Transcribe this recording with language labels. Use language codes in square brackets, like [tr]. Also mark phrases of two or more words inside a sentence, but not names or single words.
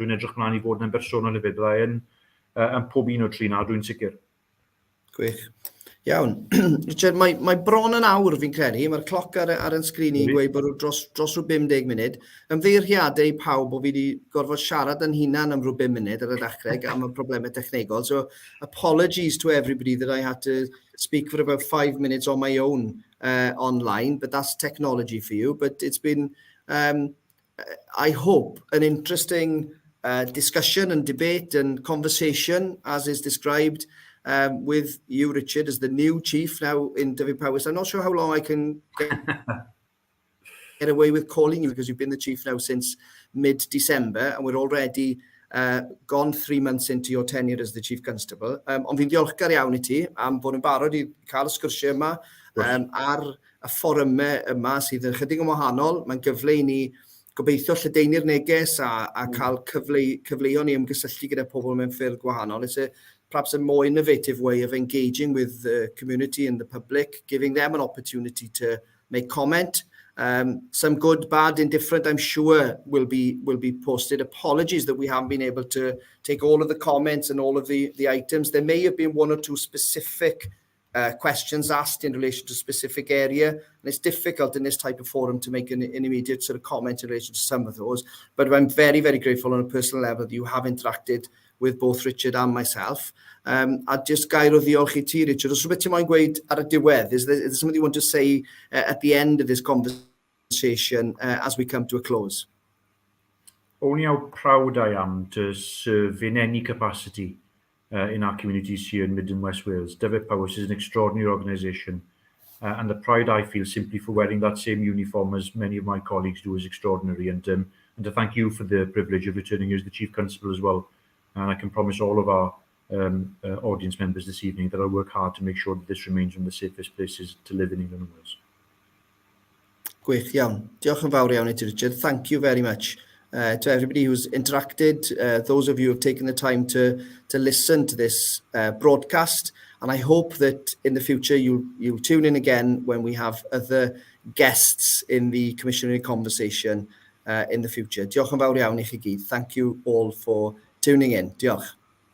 [cy] Dwi'n edrych mlaen i fod yn bersonol hefyd. Byddai yn pob un o'r tri na, dwi'n sicr. Gwych. Iawn. Richard, mae bron yn awr fi'n credu. Mae'r cloc ar yn sgrin i'n gweud bod dros rhyw 50 munud. Ymddeiriadau i pawb bod fi wedi gorfod siarad yn hunan am rhyw 5 munud ar y dechrau am y problemau technegol. [en] So, apologies to everybody that I had to speak for about 5 minutes on my own online, but that's technology for you. But it's been, I hope, an interesting discussion and debate and conversation, as is described with you, Richard, as the new chief now in Dyfed-Powys. I'm not sure how long I can get away with calling you, because you've been the chief now since mid-December, and we're already gone 3 months into your tenure as the Chief Constable. [cy] Ond fi'n diolchgar iawn I ti am bod yn barod I cael y sgwrsiau yma ar y fforymau yma sydd yn chydig yn wahanol. Mae'n gyfle I ni gobeithio lledaenu'r neges a cael cyfleon I ymgysylltu gyda pobl mewn ffyrdd gwahanol. [en] It's perhaps a more innovative way of engaging with the community and the public, giving them an opportunity to make comment. Some good, bad, indifferent, I'm sure will be posted. Apologies that we haven't been able to take all of the comments and all of the items. There may have been 1 or 2 specific questions asked in relation to a specific area, and it's difficult in this type of forum to make an immediate sort of comment in relation to some of those. But I'm very, very grateful on a personal level that you have interacted with both Richard and myself. [cy] A just gair o ddiolch I ti, Richard. Os rhywbeth ti'n moyn gweud ar y diwedd, [en] is there something you want to say at the end of this conversation as we come to a close? Only how proud I am to serve in any capacity in our communities here in Mid and West Wales. Dyfed-Powys is an extraordinary organisation, and the pride I feel simply for wearing that same uniform as many of my colleagues do is extraordinary. And to thank you for the privilege of returning as the Chief Constable as well. And I can promise all of our audience members this evening that I'll work hard to make sure that this remains one of the safest places to live in England and Wales. [cy] Gwych iawn. Diolch yn fawr iawn I ti, Richard. [en] Thank you very much to everybody who's interacted, those of you who have taken the time to listen to this broadcast. And I hope that in the future you'll tune in again when we have other guests in the Commissioner conversation in the future. [cy] Diolch yn fawr iawn I chi gyd. [en] Thank you all for tuning in. [cy] Diolch.